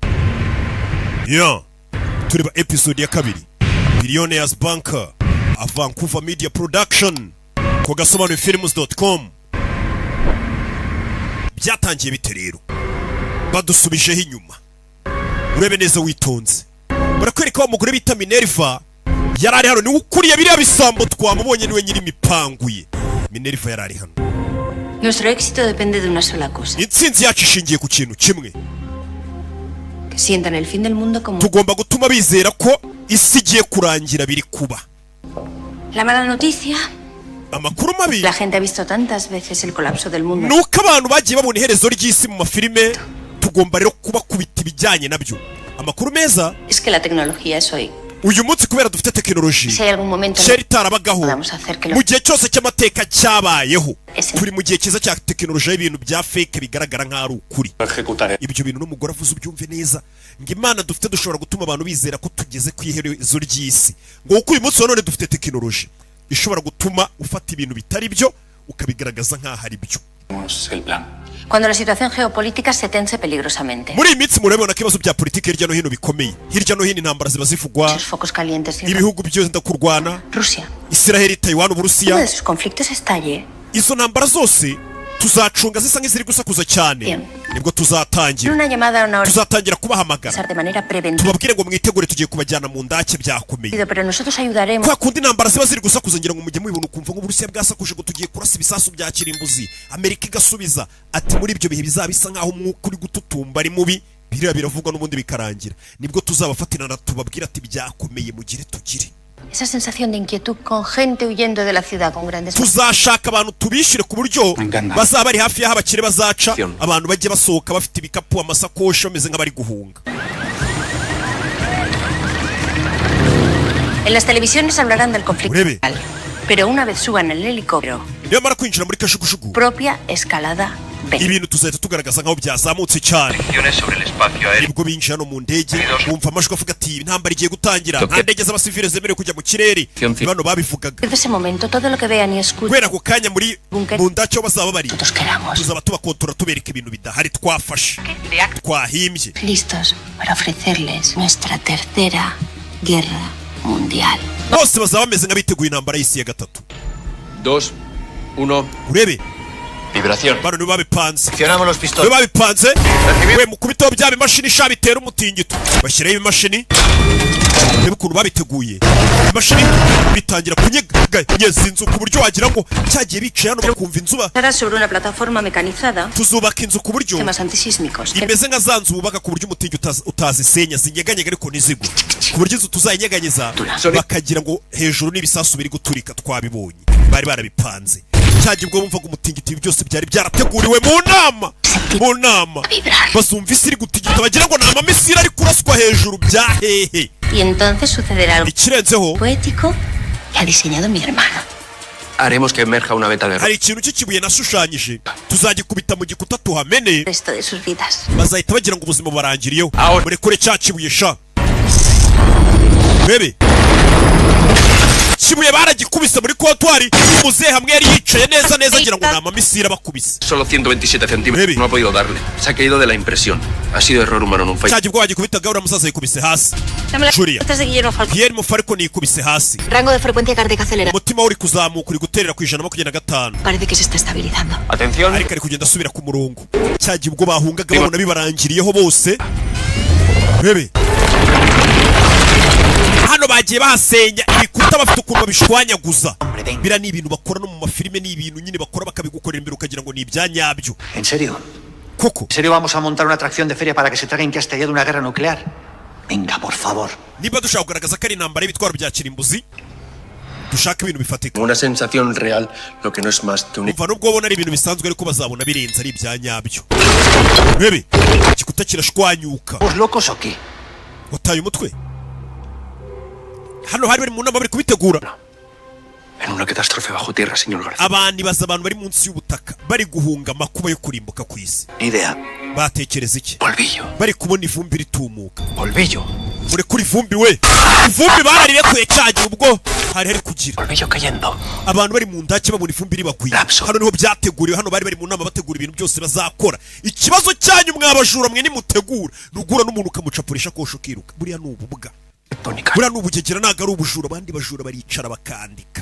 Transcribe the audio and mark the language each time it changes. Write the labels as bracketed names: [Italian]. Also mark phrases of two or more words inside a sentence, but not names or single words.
[Kinyarwanda] tureba episode ya 2 Billionaires Banker a Vancouver Media Production ku gasobanuye films.com byatangiye bite rero badusubijeho inyuma urebe neza witonze barakwereka wa mugore bita Minerva yarari hano ni ukuriye biriya bisambo twamubonye niwe nyiri mipanguye Minerva yarari hano [Spanish] Nuestro éxito depende de una sola cosa. [Kinyarwanda] Intsinzi yacu ishingiye ku kintu kimwe [Spanish] Que sientan el fin del mundo como [Kinyarwanda] tugomba gutuma bizera ko isi igiye kurangira biri kuba [Spanish] La mala noticia [Kinyarwanda] amakuru mabi [Spanish] La gente ha visto tantas veces el colapso del mundo [Kinyarwanda] nuko abantu bagiye babona iherezo ry'isi mu mafilime tugomba rero kuba kubita ibijyanye nabyo amakuru meza [Spanish] Es que la tecnología es hoy [Kinyarwanda] uyu munsi kubera dufite tekinoloji [Spanish] Si hay algún momento [Kinyarwanda] sheri itarabagaho mu gihe cyose cy'amateka cyabayeho turi mu gihe cyiza cya tekinoloji y'ibintu bya fake bigaragara nk'aho ari ukuri ibyo bintu n'umugore avuze ubyumve neza ngo imana dufite dushobora gutuma abantu bizera ko tugeze ku iherezo ry'isi ngo kuko uyu munsi wa none dufite tekinoloji ishobora gutuma ufata ibintu bitari byo ukabigaragaza nk'aho ari byo [Spanish] Cuando la situación geopolítica se tense peligrosamente. [Kinyarwanda] Muri imitsi murabona kibazo bya politike hirya no hino bikomeye. Hirya no hino intambara ziba zivugwa. [Spanish] Focos calientes. [Kinyarwanda] Ibihugu byose ndakurwana. [Spanish] Rusia. [Kinyarwanda] Israel, Taiwan, Uburusiya. [Spanish] Uno de sus conflictos estalle. [Kinyarwanda] Izo ntambara zose tuzacunga zisa nk'iziri gusakuza cyane. Nibwo tuzatangira. [Spanish] Una llamada una hora. [Kinyarwanda] Tuzatangira kubahamagara. [Spanish] De manera preventiva. [Kinyarwanda] Tubabwire ngo mwitegure tugiye kubajyana mu ndake byakomeye. [Spanish] Pero nosotros ayudaremos. [Kinyarwanda] Kwa kundi intambara ziba ziri gusakuza ngira ngo mujye mubibona ukumva nk'Uburusiya bwasakuje ngo tugiye kurasa ibisasu bya kirimbuzi. Amerika igasubiza ati muri ibyo bihe bizabisa nkaho umwuka uri gututumba ari mubi. Biriya biravugwa n'ubundi bikarangira. Nibwo tuzabafatirana tubabwira ati byakomeye mugire tugire. [Spanish] Esa sensación de inquietud con gente huyendo de la ciudad con grandes [Kinyarwanda] tuzashaka abantu tubishire ku buryo bazaba bari hafi y'aho abakire bazaca abantu bajye basohoka bafite ibikapu amasakoshi bameze nk'abari guhunga [Spanish] En las televisiones hablarán del conflicto, pero una vez suban el helicóptero [Kinyarwanda] niyo mara kwinjira muri kajugujugu [Spanish] propia escalada B. [Kinyarwanda] ibintu tuzahita tugaragaza nk'aho byazamutse cyane nibwo binjira no mu ndege bumva amajwi avuga ati intambara igiye gutangira nta ndege z'abasivile zemerewe kujya mu kirere bano babivugaga [Spanish] Desde ese momento todo lo que vean y escuchen [Kinyarwanda] kubera ako kanya muri mu ndacyo bazaba bari [Spanish] nosotros queramos. [Kinyarwanda] tuzaba tubakontora tubereka ibintu bidahari twafashe twahimbye [Spanish] Listos para ofrecerles nuestra tercera guerra mundial. [Kinyarwanda] bose bazaba bameze nk'abiteguye intambara y'isi ya gatatu [Spanish] 2, 1. [Kinyarwanda] urebe [Spanish] Vibración. [Kinyarwanda] bano nibo babipanze [Spanish] Accionamos los [Kinyarwanda] nibo [Spanish] pistones. [Kinyarwanda] babipanze we mukubiteho bya bimashini sha bitera umutingito bashyiraho ibimashini reba ukuntu babiteguye imashini bitangira kunyeganyeza inzu ku buryo wagira ngo cyagiye bicaye hano bakumva inzu [Spanish] Estará sobre una plataforma mecanizada. [Kinyarwanda] tuzubaka inzu ku buryo [Spanish] Sistemas antisísmicos. [Kinyarwanda] imeze nka za nzu bubaka ku buryo umutingi utazisenya zinyeganyega ariko ntizigwe ku buryo inzu tuzayinyeganyeza bakagira ngo hejuru n'ibisasu biri guturika twabibonye bari barabipanze cyagiye ubwo bumvaga umutingito ibi byose byari byarateguriwe mu nama basumva isi iri gutigita bagira ngo ni amamisiri ari kuraswa hejuru bya hehe [Spanish] Y entonces sucederá algo [Kinyarwanda] ikirenzeho [Spanish] poético que ha diseñado mi hermano. Haremos que emerja una beta de [Kinyarwanda] hari ikintu cy'ikibuye nashushanyije tuzagikubita mu gikuta tuhamene [Spanish] Resto de sus vidas. [Kinyarwanda] bazahita bagira ngo ubuzima barangiriyeho murekure cya kibuye sha bebe kibuye baragikubise muri kontwari umuzehe hamwe yari yicaye neza neza agira ngo ni amamisiri abakubise [Spanish] Solo 127 centímetros. No ha podido darle. Se ha caído de la impresión. Ha sido error humano, no un fallo. [Kinyarwanda] cyagiye ubwo wagikubitaga uriya musaza yikubise hasi [Spanish] Dame las Julia. notas de Guillermo Falcón. [Kinyarwanda] Guillermo Falcón yikubise hasi [Spanish] Rango de frecuencia cardíaca acelerada. [Kinyarwanda] umutima we uri kuzamuka uri guterera ku 125 [Spanish] Parece que se está estabilizando. Atención. [Kinyarwanda] ariko ari kugenda asubira ku murongo cyagiye ubwo bahungaga babona bibarangiriyeho bose bebe hano bagiye bahasenya ibikuta bafite ukuntu babishwanyaguza bira ni ibintu bakora no mu mafilime ni ibintu nyine bakora bakabigukorera imbere ukagira ngo ni ibyanyabyo [Spanish] ¿En serio? [Kinyarwanda] koko [Spanish] ¿En serio vamos a montar una atracción de feria para que se traguen que ha estallado una guerra nuclear? Venga, por favor. [Kinyarwanda] niba dushaka kugaragaza ko ari intambara y'ibitwaro bya kirimbuzi dushaka ibintu bifatika [Spanish] Una sensación real, lo que no es más que un... [Kinyarwanda] umva nubwo babona ari ibintu bisanzwe ariko bazabona birenze ari ibyanyabyo bebe igikuta kirashwanyuka [Spanish] ¿Os locos o qué? [Kinyarwanda] wataye umutwe hano hari bari mu nama bari kubitegura [Spanish] En una catástrofe bajo tierra, señor García. [Kinyarwanda] abantu baza abantu bari munsi y'ubutaka bari guhunga amakuba yo kurimbuka ku isi [Spanish] Ni idea. [Kinyarwanda] batekereza iki [Spanish] Polvillo. [Kinyarwanda] bari kubona ivumbi ritumuka [Spanish] Polvillo. [Kinyarwanda] muri kuri ivumbi we ivumbi bararibekuye cyagiye ubwo hari hari kugira [Spanish] Polvillo cayendo. [Kinyarwanda] abantu bari mu ndake babona ivumbi ribagwiye hano niho byateguriwe hano bari mu nama bategura ibintu byose bazakora ikibazo cyanyu mwabajura mwe nimutegura nugura n'umuntu ukamucapurisha kosho kiruka buriya ni ububwa buriya ni ubugegera ntabwo ari ubujura abandi bajura baricara bakandika